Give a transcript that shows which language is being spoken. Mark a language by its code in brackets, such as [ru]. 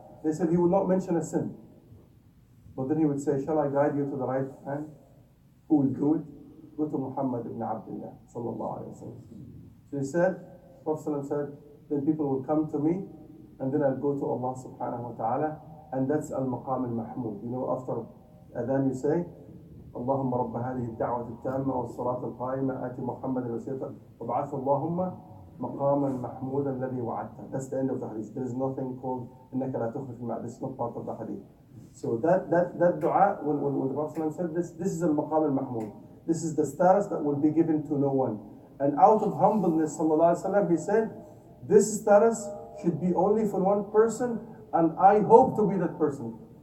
[en] They said he will not mention a sin. But then he would say, shall I guide you to the right hand? Who will do it? Go to Muhammad ibn Abdullah sallallahu alayhi wa sallam. So he said, Prophet said, then people will come to me and then I'll go to Allah subhanahu wa ta'ala, and that's al-maqam al-mahmud. After adhan you say, [ar] اللهم رب هذه الدعوة التامة والصلاة القائمة آتي محمد الوسيلة وابعثه اللهم مقاما محمودا الذي وعدته. [en] That's the end of the hadith. There is nothing called [ar] إنك لا تخلف الميعاد. [en] This is not part of the hadith. So that dua, when the Prophet said this is al-maqam al-mahmud. This is the status that will be given to no one. And out of humbleness, sallallahu alaihi wasallam, he said, this status should be only for one person, and I hope to be that person.